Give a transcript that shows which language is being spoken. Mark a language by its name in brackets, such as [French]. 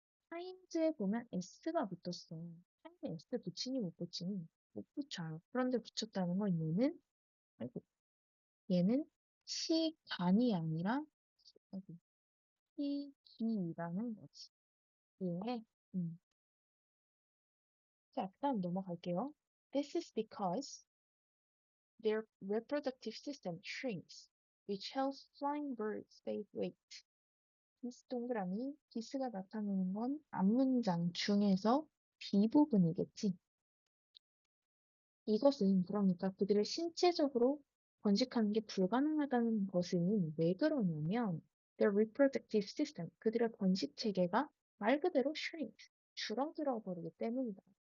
[Korean] times에 보면 s가 붙었어. time에 s 붙이니 못 붙이니 못 붙여요. 그런데 붙였다는 건 아이고, 얘는 시간이 아니라 아이고, 시기라는 거지. 이해해? 자, 그다음 넘어갈게요. [English] This is because their reproductive system shrinks, which helps flying birds save weight. [Korean] 디스 동그라미, 디스가 나타내는 건 앞문장 중에서 B 부분이겠지. 이것은 그러니까 그들을 신체적으로 번식하는 게 불가능하다는 것은 왜 그러냐면 [English] their reproductive system, [Korean] 그들의 번식 체계가 말 그대로 shrinks, 줄어들어 버리기 때문이다.